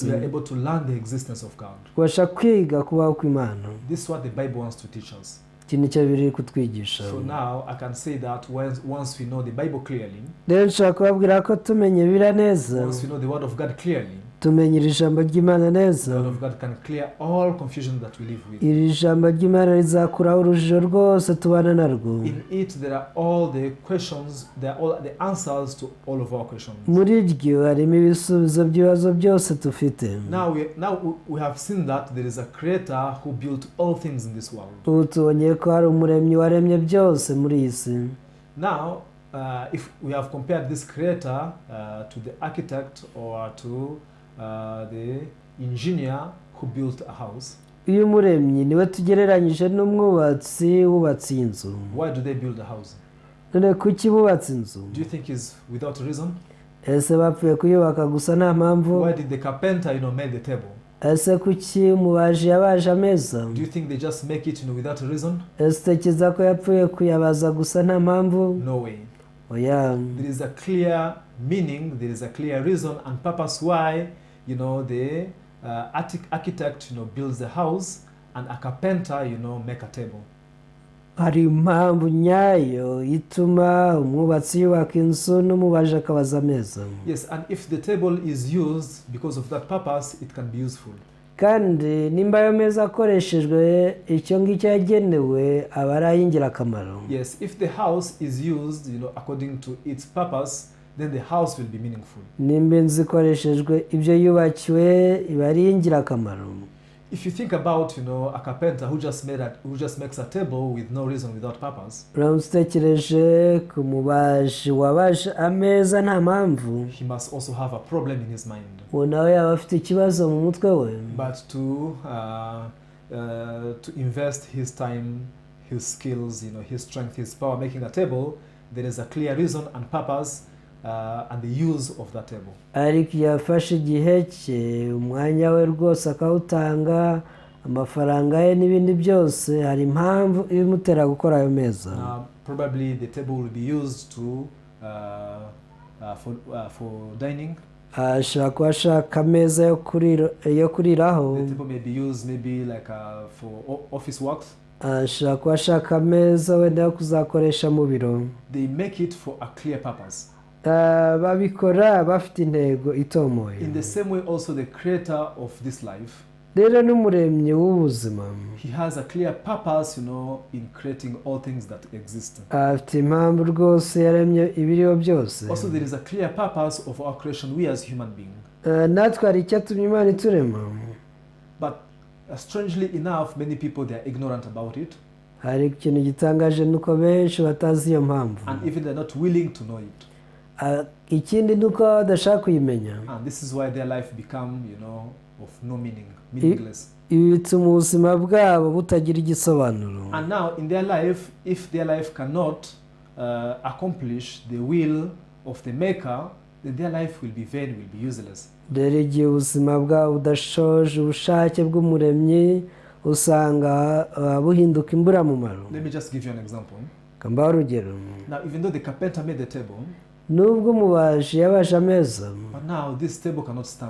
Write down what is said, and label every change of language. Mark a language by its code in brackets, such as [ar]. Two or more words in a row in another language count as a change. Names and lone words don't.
[en] we are able to learn the existence of God. [rw] ubasha kwiga kubaho kw'Imana. [en] This is what the Bible wants to teach us. [rw] Iki nicyo biri kutwigisha. [en] So now I can say that once we know the Bible clearly, [rw] rero nshaka kubabwira ko tumenye bira neza, [en] once we know the word of God clearly, [rw] tumenye iri jambo ry'Imana [en] the [rw] neza, [en] word of God can clear all confusion that we live with. [rw] iri jambo ry'Imana rizakuraho urujijo rwose tubana narwo. [en] In it there are all the questions, there are all the answers to all of our questions. [rw] Muri ryo harimo ibisubizo by'ibibazo byose dufite. [en] Now we have seen that there is a creator who built all things in this world. [rw] Ubu tubonye ko hari umuremyi waremye byose muri iyi si. [en] Now if we have compared this creator to the architect or to the engineer who built a house, [rw] uyu muremyi niwe tugereranyije n'umwubatsi wubatse inzu. [en] Why do they build a house? [rw] None kuki bubatse inzu? [en] Do you think is without a reason? [rw] Ese bapfuye kuyubaka gusa nta mpamvu? [en] Why did the carpenter, made the table? [rw] Ese kuki umubaji yabaje ameza? [en] Do you think they just make it, without a reason? [rw] Ese utekereza ko yapfuye kuyabaza gusa nta mpamvu? [en] No way. [rw] Oya. [en] There is a clear meaning, there is a clear reason and purpose why, the architect, builds the house and a carpenter, make a table. [rw] Hari impamvu nyayo ituma umwubatsi yubaka inzu n'umubaji akabaza ameza. [en] Yes, and if the table is used because of that purpose, it can be useful. [rw] Kandi nimba ayo meza akoreshejwe icyo ngicyo yagenewe aba ari ay'ingirakamaro. [en] Yes, if the house is used, according to its purpose, then the house will be meaningful. [rw] Nimba inzu ikoreshejwe ibyo yubakiwe iba ari ingirakamaro. [en] If you think about, a carpenter who just makes a table with no reason, without purpose, [rw] utekereje ku mubaji wabaje ameza nta mpamvu, [en] he must also have a problem in his mind. [rw] nawe yaba afite ikibazo mu mutwe we. [en] But to invest his time, his skills, his strength, his power making a table, there is a clear reason and purpose and the use of that table. [rw] Ariko yafashe igihe cye umwanya we rwose akawutanga amafaranga ye n'ibindi byose, hari impamvu ibimutera gukora ayo meza. [en] Probably the table will be used for dining. [rw] Ashobora kuba ashaka ameza yo kuriraho. [en] The table may be used maybe like for office works. [rw] Ashobora kuba ashaka ameza wenda yo kuzakoresha mu biro. [en] They make it for a clear purpose. [rw] Babikora bafite intego itomoye. [en] In the same way also the creator of this life, [rw] rero n'umuremyi w'ubuzima, [en] he has a clear purpose, in creating all things that exist. [rw] Afite impamvu rwose yaremye ibiriho byose. [en] Also there is a clear purpose of our creation, we as human beings. [rw] Natwe hari icyatumye Imana iturema. [en] But strangely enough, many people, they are ignorant about it. [rw] Hari ikintu gitangaje nuko benshi batazi iyo mpamvu. [en] And even they are not willing to know it. [rw] Ikindi nuko badashaka kuyimenya. [en] And this is why their life become, of no meaning, meaningless. [rw] Ibi bituma ubuzima bwabo butagira igisobanuro. [en] And now in their life, if their life cannot accomplish the will of the maker, then their life will be vain, will be useless. [rw] Rero igihe ubuzima bwabo budashoje ubushake bw'umuremyi usanga buhinduka imburamumaro. [en] Let me just give you an example. [rw] Kambaho urugero. [en] Now even though the carpenter made the table, [rw] nubwo umubaji yabaje ameza, [en] but now this table cannot stand.